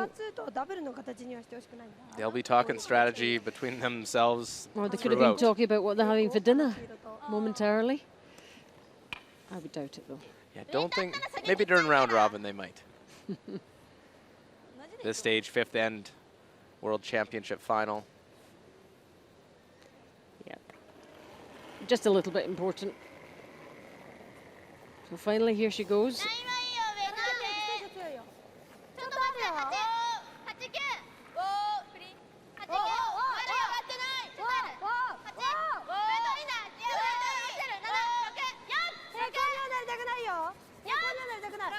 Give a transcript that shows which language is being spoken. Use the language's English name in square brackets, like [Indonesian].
[Japanese] バー2とダブルの形にはしてほしくないんだ。 [English] They'll be talking strategy between themselves Or they could have been throughout. talking about what they're having for dinner momentarily. I would doubt it though. Yeah, don't think. Maybe during round robin they might. This stage, 5th end, World Championship final. Yeah. Just a little bit important. So finally, here she goes. [Japanese] ラインはいいよ、上だけ。強いよ。ちょっと待って、8、9、5、フリー。8、9、まだ上がってない。ちょっとある。 8、上取りだ。いや、上取りだ。7、6、4、平行にはなりたくないよ。平行にはなりたくない。